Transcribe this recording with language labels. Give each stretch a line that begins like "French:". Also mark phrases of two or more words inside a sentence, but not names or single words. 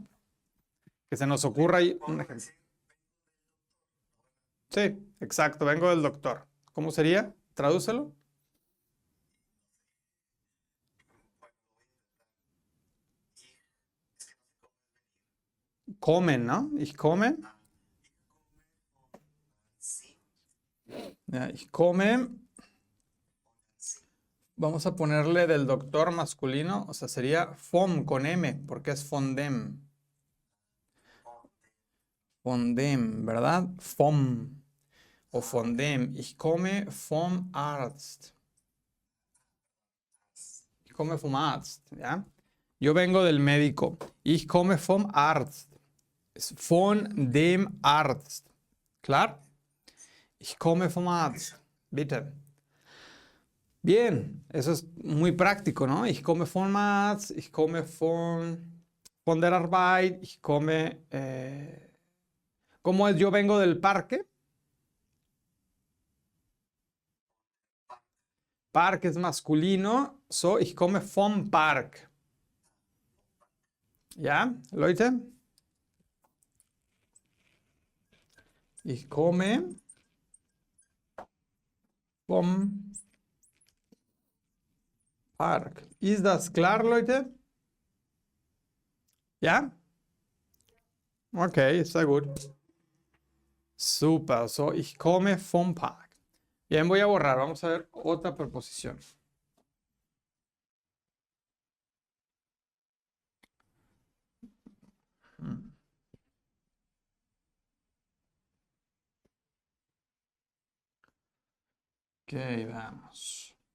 Spanish: Que se nos ocurra ahí un ejemplo. Sí, exacto, vengo del doctor. ¿Cómo sería? Tradúcelo. Comen, ¿no?
German: Ich come. Ja, ich komme.
Spanish: Vamos a ponerle del doctor masculino, o sea, sería FOM con M, porque es fondem. Fondem, ¿verdad?
German: FOM o fondem. Ich komme vom Arzt. Ich komme vom Arzt,
Spanish: ¿ya? Yo vengo del médico.
German: Ich komme vom Arzt. Es von dem Arzt. ¿Klar? Ich komme vom Arzt. Bitte.
Spanish: Bien, eso es muy práctico, ¿no?
German: Ich komme vom Arzt, ich komme von der Arbeit, ich komme...
Spanish: ¿cómo es? Yo vengo del parque. Parque es masculino.
German: So, ich komme vom Park. ¿Ya, Leute? Ich komme vom Park. Ist das klar, Leute?
Spanish: ¿Ya? Ok, está gut. Super.
German: So, ich komme vom Park.
Spanish: Bien, voy a borrar. Vamos a ver otra preposición. Ok, vamos.